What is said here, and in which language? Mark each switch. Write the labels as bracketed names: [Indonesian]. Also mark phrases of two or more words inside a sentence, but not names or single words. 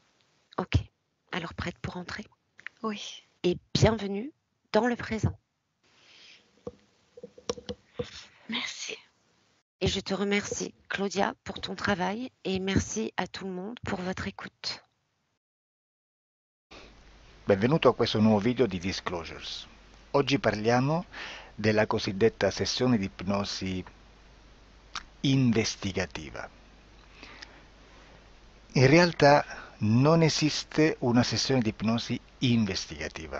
[French] Ok. Alors, prête pour rentrer? Oui, Et bienvenue dans le présent. merci. Et je te remercie, Claudia, pour ton travail et merci à tout le monde pour votre écoute. [Italian] Benvenuto a questo nuovo video di Disclosures. Oggi parliamo della cosiddetta sessione di ipnosi investigativa. In realtà non esiste una sessione di ipnosi investigativa.